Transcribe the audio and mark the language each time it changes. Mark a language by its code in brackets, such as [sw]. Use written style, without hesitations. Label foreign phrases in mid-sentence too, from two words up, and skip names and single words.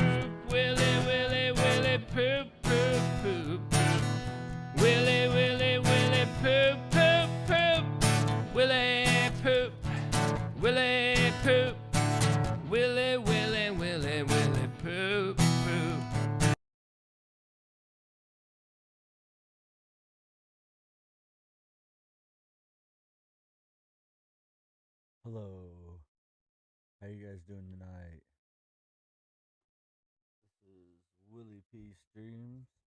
[en] Willie, Willie, Willie poop, poop, poop, poop. Willie, Willie, Willie poop, poop, poop. Willie poop. Willie poop. Willie, Willie, Willie, Willie poop, poop. Hello. How you guys doing tonight? This is Willie P Streams.